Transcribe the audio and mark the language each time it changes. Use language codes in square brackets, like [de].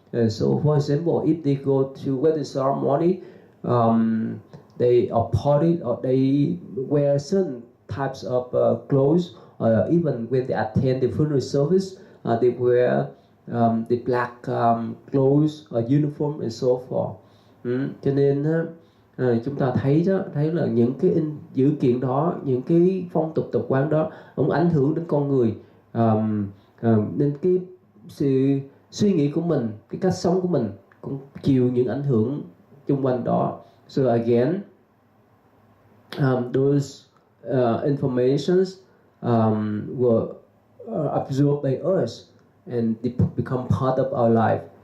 [en] So for example, if they go to wedding ceremony, they are party, or they wear certain types of clothes, or even when they attend the funeral service, they wear the black clothes or uniform and so forth. [vi] Cho nên chúng ta thấy là những cái dữ kiện đó, những cái phong tục tập quán đó cũng ảnh hưởng đến con người, nên cái sự suy nghĩ của mình, cái cách sống của mình cũng chịu những ảnh hưởng xung quanh đó. [en] So again, those informations were absorbed by us and they become part of our life.